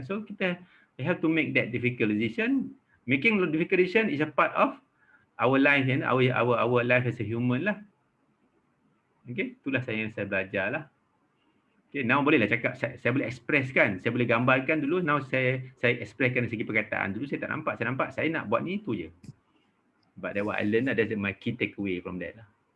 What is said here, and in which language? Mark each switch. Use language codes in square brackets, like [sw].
[en] So kita have to make that difficult decision. Making difficult decision is a part of our life, and our life as a human lah. [ms] Okay, itulah yang saya belajar lah. Okay, now bolehlah cakap, saya boleh express kan, saya boleh gambarkan dulu, now saya expresskan dari segi perkataan. Dulu saya tak nampak, saya nak buat ni, tu je. [en] But that what I learned, that's my key takeaway from that lah.